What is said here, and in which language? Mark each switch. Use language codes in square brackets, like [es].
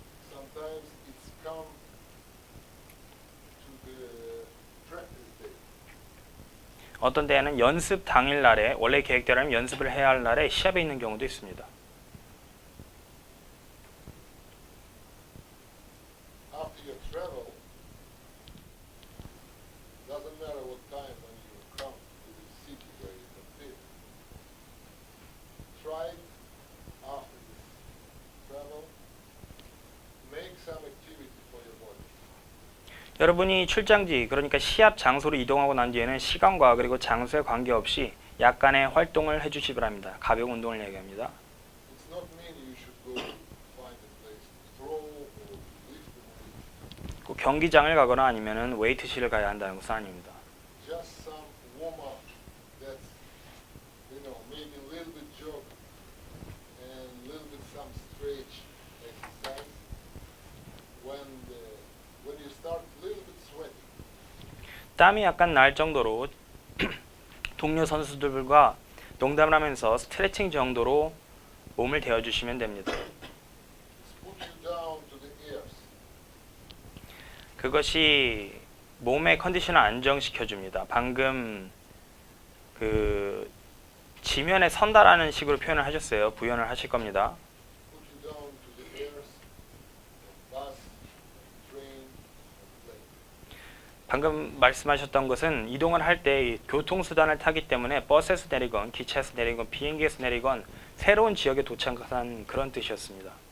[en] Sometimes it's come to the practice day. [ko] 어떤 때에는 연습 당일 날에 원래 계획대로라면 연습을 해야 할 날에 시합에 있는 경우도 있습니다. [en] you travel, doesn't matter what time when you come to the city where you compete, try after this travel, make some activity for your body. [ko] 여러분이 출장지, 그러니까 시합 장소로 이동하고 난 뒤에는 시간과 그리고 장소에 관계없이 약간의 활동을 해주시 바랍니다. 가벼운 운동을 얘기합니다. [en] It's not mean you should go find a place to throw or lift the weight. [ko] 꼭 경기장을 가거나 아니면은 웨이트실을 가야 한다는 것은 아닙니다. [en] Just some warm up. That's, you know, maybe a little bit jog and a little bit some stretch exercise. When you start a little bit sweating, [ko] 땀이 약간 날 정도로 동료 선수들과 농담을 하면서 스트레칭 정도로 몸을 데워주시면 됩니다. [en] it's put you down to the ears. [ko] 그것이 몸의 컨디션을 안정시켜줍니다. 방금 그 지면에 선다라는 식으로 표현을 하셨어요. 부연을 하실 겁니다. [en] Put you down to the ears and bus and train and play. [ko] 방금 말씀하셨던 것은 이동을 할 때 교통수단을 타기 때문에 버스에서 내리건 기차에서 내리건 비행기에서 내리건 새로운 지역에 도착한 그런 뜻이었습니다.